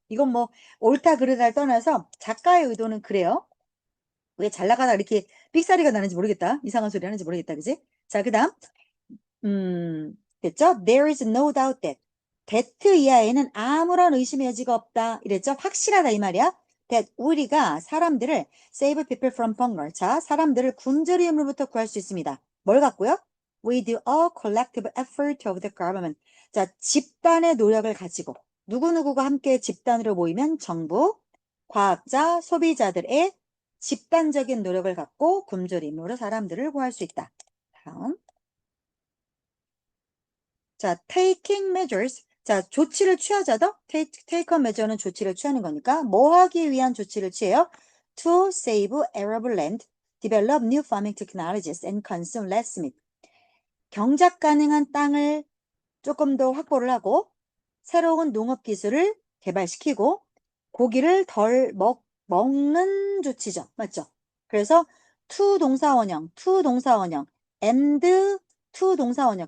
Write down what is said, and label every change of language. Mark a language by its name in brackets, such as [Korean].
[Korean] 이건 뭐 옳다 그르다를 떠나서 작가의 의도는 그래요. 왜 잘 나가다 이렇게 삑사리가 나는지 모르겠다. 이상한 소리 하는지 모르겠다. 그지? 자, 그 다음. 됐죠? [English] There is no doubt that. [Korean] that 이하에는 아무런 의심의 여지가 없다. 이랬죠? 확실하다 이 말이야. [English] that [Korean] 우리가 사람들을 [English] save people from hunger. [Korean] 자, 사람들을 굶주림으로부터 구할 수 있습니다. 뭘 갖고요? [English] With a collective effort of the government. [Korean] 자, 집단의 노력을 가지고 누구누구가 함께 집단으로 모이면 정부, 과학자, 소비자들의 집단적인 노력을 갖고 굶주림으로 사람들을 구할 수 있다. 다음. 자, [English] taking measures. [Korean] 자, 조치를 취하자더. [English] take a measure [Korean] 는 조치를 취하는 거니까 뭐 하기 위한 조치를 취해요? [English] To save arable land, develop new farming technologies, and consume less meat. [Korean] 경작 가능한 땅을 조금 더 확보를 하고 새로운 농업 기술을 개발시키고 고기를 덜 먹는 조치죠. 맞죠? 그래서 to 동사원형, and to 동사원형.